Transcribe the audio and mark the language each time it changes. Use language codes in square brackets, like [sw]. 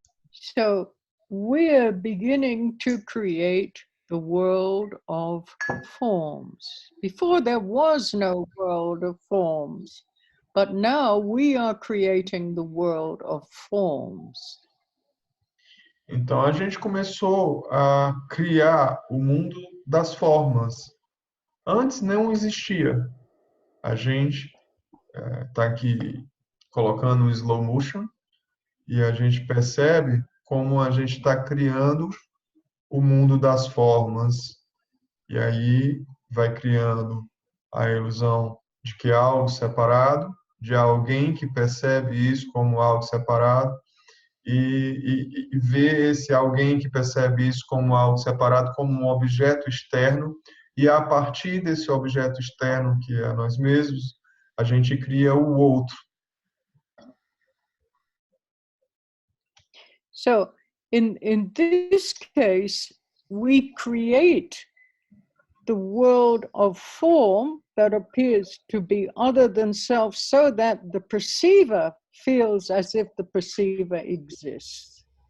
[en] So we're beginning to create the world of forms. Before there was no world of forms, but now we are creating the world of forms. [pt] Então a gente começou a criar o mundo das formas. Antes não existia. A gente está aqui colocando o slow motion e a gente percebe como a gente está criando o mundo das formas. E aí vai criando a ilusão de que é algo separado, de alguém que percebe isso como algo separado, e vê esse alguém que percebe isso como algo separado, como um objeto externo, e a partir desse objeto externo, que é nós mesmos, a gente cria o outro. [en] So in this case, we create the world of form that appears to be other than self, so that the perceiver feels as if the perceiver exists.